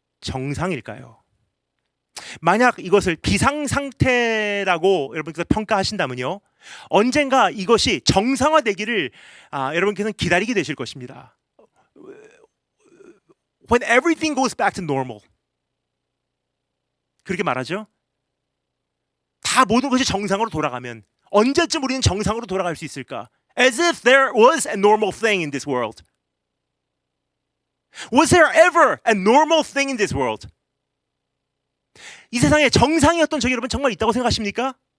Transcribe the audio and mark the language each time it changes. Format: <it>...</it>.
<ko>정상일까요? 만약 이것을 비상상태라고 여러분께서 평가하신다면요, 언젠가 이것이 정상화되기를 여러분께서는 기다리게 되실 것입니다.</ko> <en>When everything goes back to normal.</en> <ko>그렇게 말하죠? 다 모든 것이 정상으로 돌아가면 언제쯤 우리는 정상으로 돌아갈 수 있을까?</ko> <en>As if there was a normal thing in this world. Was there ever a normal thing in this world?</en> <ko>이 세상에 정상이었던 적이 여러분 정말 있다고 생각하십니까?</ko>